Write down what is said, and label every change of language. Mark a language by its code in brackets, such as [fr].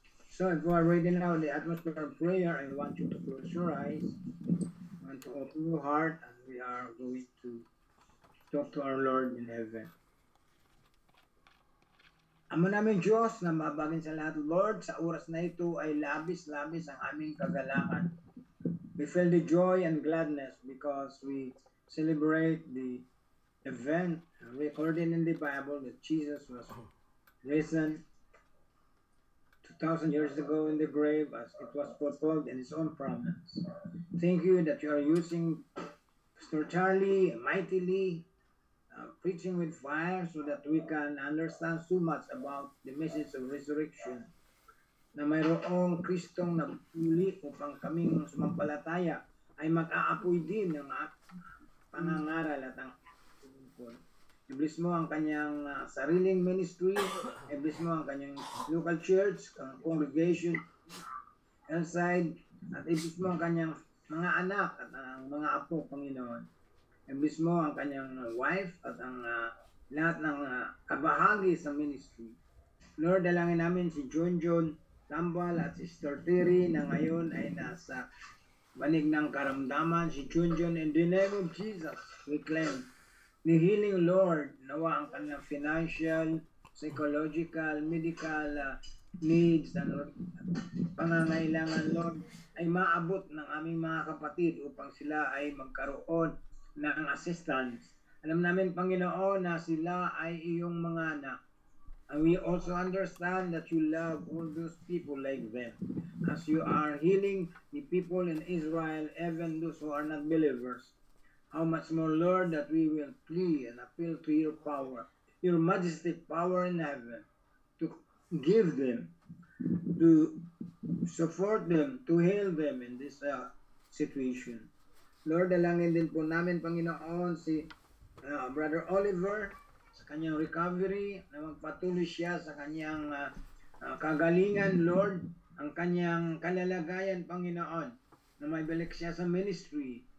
[en] So, if you are ready now, the atmosphere of prayer, I want you to close your eyes. I want to open your heart, and we are going to talk to our Lord in heaven. [tl] Ama namin Diyos na mabagin sa lahat, Lord, sa oras na ito ay labis-labis ang aming kagalangan. [en] We feel the joy and gladness because we celebrate the event recorded in the Bible that Jesus was risen 2,000 years ago in the grave as it was fulfilled in His own promise. Thank you that you are using Pastor Charlie mightily, preaching with fire so that we can understand so much about the message of resurrection. [tl] Na mayroong Kristong nagpuli upang kaming sumampalataya ay mag-aapoy din ng pangangaral at ang tungkol. I-bless mo ang kanyang sariling ministry, i-bless mo ang kanyang local church, ang congregation, outside, at i-bless mo ang kanyang mga anak at ang mga apo, Panginoon. I-bless mo ang kanyang wife at ang lahat ng kabahagi sa ministry. Lord, dalangin namin si John Tambal at si Sister Terry na ngayon ay nasa banig ng karamdaman. [en] Si John, in the name of Jesus, we claim the healing, Lord. [tl] Nawa ang kanyang financial, psychological, medical needs and pangangailangan, Lord, ay maabot ng aming mga kapatid upang sila ay magkaroon ng assistance. Alam namin, Panginoon, na sila ay iyong mga anak. [en] And we also understand that you love all those people like them. As you are healing the people in Israel, even those who are not believers. How much more, Lord, that we will plea and appeal to your power, your majestic power in heaven, to give them, to support them, to heal them in this situation. [tl] Lord, dalangin din po namin, Panginoon, si Brother Oliver, sa kanyang recovery, na magpatuloy siya sa kanyang kagalingan, Lord, ang kanyang kalalagayan, Panginoon, na may balik siya sa ministry.